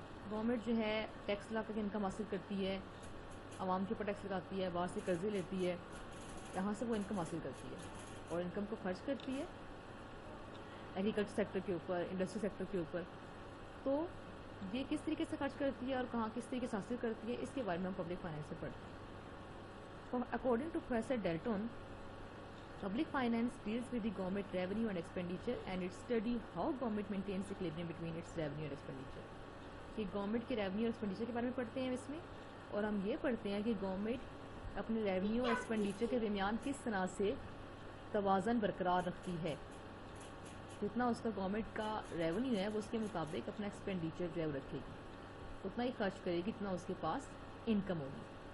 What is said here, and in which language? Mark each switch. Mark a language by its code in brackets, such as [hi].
[hi] Government जो है tax लगा के इनकम हासिल करती है, आवाम के ऊपर टैक्स लगाती है, बाहर से कर्जे लेती है, यहाँ से वो इनकम हासिल करती है और इनकम को खर्च करती है एग्रीकल्चर सेक्टर के ऊपर, इंडस्ट्री सेक्टर के ऊपर. तो ये किस तरीके से खर्च करती है और कहाँ किस तरीके से हासिल करती है इसके बारे में हम पब्लिक फाइनेंस में पढ़ते हैं. [en] According to professor Dalton, public finance deals with the government revenue and expenditure and it study how government maintains equilibrium between its revenue and expenditure. [hi] कि गवर्नमेंट के रेवेन्यू और एक्सपेंडिचर के बारे में पढ़ते हैं इसमें, और हम ये पढ़ते हैं कि गवर्नमेंट अपने रेवेन्यू और एक्सपेंडिचर के दरमियान किस तरह से तवाज़न बरकरार रखती है. जितना उसका गवर्नमेंट का रेवेन्यू है वो उसके मुताबिक अपना एक्सपेंडिचर जो है वो रखेगी, उतना ही खर्च करेगी जितना उसके पास इनकम होगी.